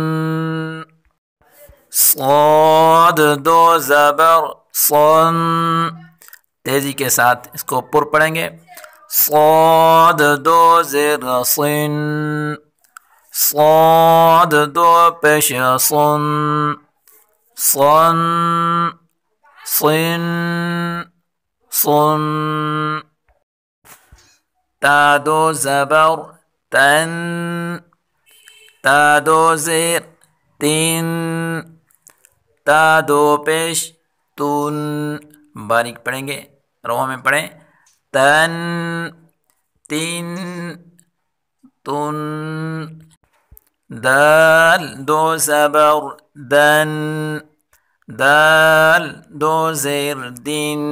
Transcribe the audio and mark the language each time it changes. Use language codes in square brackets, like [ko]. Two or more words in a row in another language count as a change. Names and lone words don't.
[ur] صاد دو زبر، صن، تیزی کے ساتھ اس کو پر پڑھیں گے، صاد دو زیر، صن، صاد دو پیش، صن، صن، صن، صن۔ تا دو زبر، تن، تا دو زیر، تین، تا دو پیش، تن، باریک پڑھیں گے، رواں میں پڑھیں، تن، تین، تن۔ دال دو زبر، دن، دال دو زیر، دن،